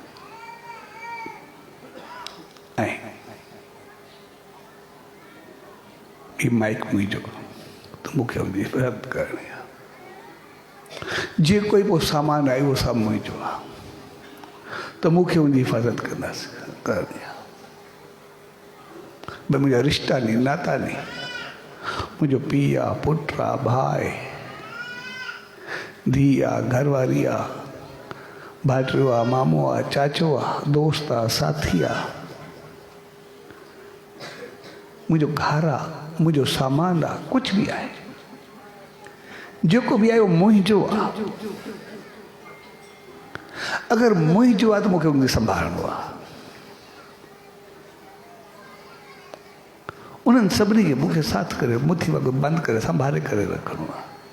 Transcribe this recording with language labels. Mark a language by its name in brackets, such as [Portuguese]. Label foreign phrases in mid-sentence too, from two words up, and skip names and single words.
[Sindhi] आहे ऐं ही माइक मुंहिंजो त मूंखे उनजी हिफ़ाज़त करणी आहे जे कोई पोइ सामान आहे उहो सभु मुंहिंजो आहे त मूंखे उनजी हिफ़ाज़त कंदासीं करणी आहे भई मुंहिंजा रिश्ता नी नाता नी मुंहिंजो पीउ आहे पुटु आहे भाउ आहे धीउ आहे घरवारी आहे भाइटियो आहे मामो आहे चाचो आहे दोस्त आहे साथी आहे मुंहिंजो घरु आहे मुंहिंजो सामान आहे कुझु बि आहे जेको बि आहे उहो मुंहिंजो आहे अगरि मुंहिंजो आहे त मूंखे उनखे संभालणो आहे उन्हनि सभिनी खे मूंखे साथ करे मुठी वांगुरु बंदि करे संभाले करे रखणो आहे